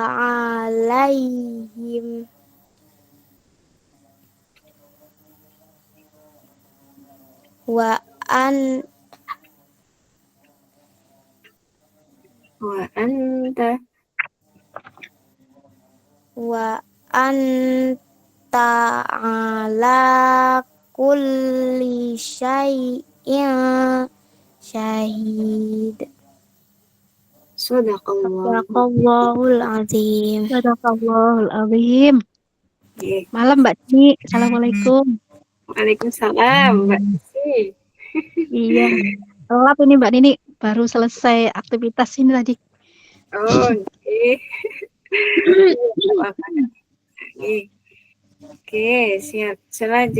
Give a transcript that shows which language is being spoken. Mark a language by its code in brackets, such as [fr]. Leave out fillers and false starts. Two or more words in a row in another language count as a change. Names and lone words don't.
[ar] عليهم وأنت على كل شيء شهيد. صدق الله العظيم. صدق الله العظيم. [id] Oke. Malam Mbak Dini. Assalamualaikum. Waalaikumsalam, Mbak Desi. Iya. Telat ini Mbak Dini. Baru selesai aktivitas ini tadi. Oh, oke. Oke, siap.